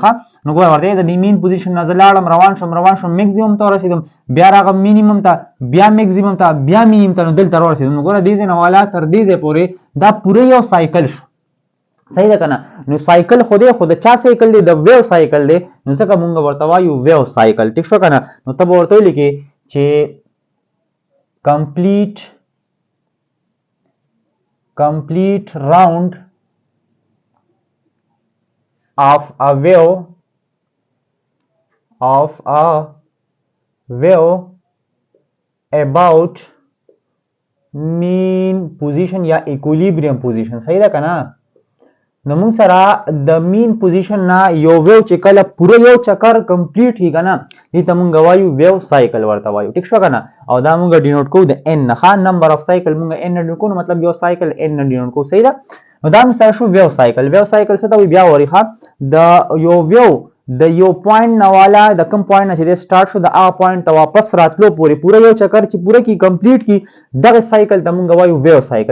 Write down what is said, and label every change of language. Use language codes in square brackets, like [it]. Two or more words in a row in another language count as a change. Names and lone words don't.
[ps] ښه نو ګوره ورته د دې [en] mean position [ps] نه زه لاړم روان شوم میکسیمم ته ورسېدم بیا راغم مینیمم ته بیا میکسیمم ته بیا مینیمم ته نو دلته ورسېدم. نو ګوره دې ځای نه والا تر دې ځای پورې دا پوره یو سایکل شو. صحیح ده کنه؟ نو سایکل خو دی خو د چا سایکل دی؟ د [en] wave cycle [ps] دی. نو ځکه مونږ ورته وایو [en] wave cycle. [ps] ټیک شو کنه؟ نو ته به ورته ولیکې چې [en] complete round of a wave about mean position [ps] یا [en] equilibrium position. [ps] صحیح ده کنه؟ نو موږ سره د [en] mean position [ps] نه یو ویو چې کله پوره یو چکر کمپلیټ کیږي کنه دې ته موږ وایو [en] wave cycle [ps] ورته وایو. ټیک شو کنه؟ او دا موږ ډینوټ کوو د n نه. ها [en] number of cycle [ps] موږ n نه ډینوټ کوو مطلب یو سایکل n نه ډینوټ کوو. صحیح ده؟ نو دا موږ سره شو [en] wave cycle. wave cycle [ps] څه ته وایي بیا وری ښه د یو ویو د یو پوینټ نه والا د کوم پوینټ نه چې سٹارټ شو د هغه پوینټ ته واپس راتلو پورې پوره یو چکر چې پوره کی کمپلیټ کی دغه سایکل ته موږ وایو [en] wave cycle.